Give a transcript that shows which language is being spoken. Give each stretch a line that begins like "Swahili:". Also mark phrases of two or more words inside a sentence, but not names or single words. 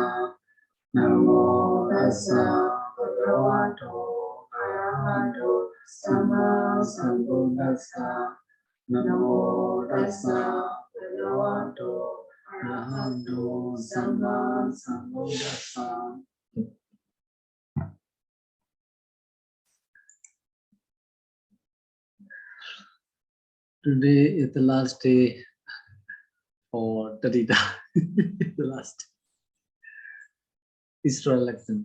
Pali: Namo tassa bhagavato arahato samma sambuddhassa. Namo tassa bhagavato arahato samma sambuddhassa.
English: Today is the last day for Taddhita. The last Israel lesson.